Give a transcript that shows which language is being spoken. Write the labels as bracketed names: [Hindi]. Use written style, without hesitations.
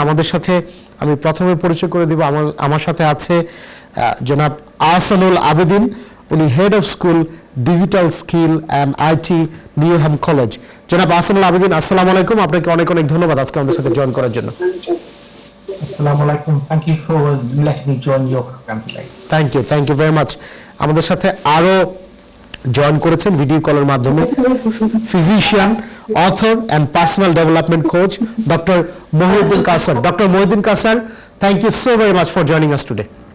[Bangla] আমাদের সাথে আমি প্রথমে পরিচয় করে দিব, আমার সাথে আছে জনাব আহসানুল আবেদিন, উনি head of school digital skill and IT Newham college. জনাব আহসানুল আবেদিন, [Arabic] আসসালামু আলাইকুম। [Bangla] আপনাকে অনেক অনেক ধন্যবাদ আজকে আমাদের সাথে জয়েন করার জন্য। [Arabic] Assalamu alaikum. [English] Thank you for letting me join your program today. Thank you very much. [Bangla] আমাদের সাথে আরো জয়েন করেছেন ভিডিও কলের মাধ্যমে physician, author and personal development coach doctor Mohiuddin কাসার। [English] Doctor Mohiuddin Kasar, thank you so very much for joining us today.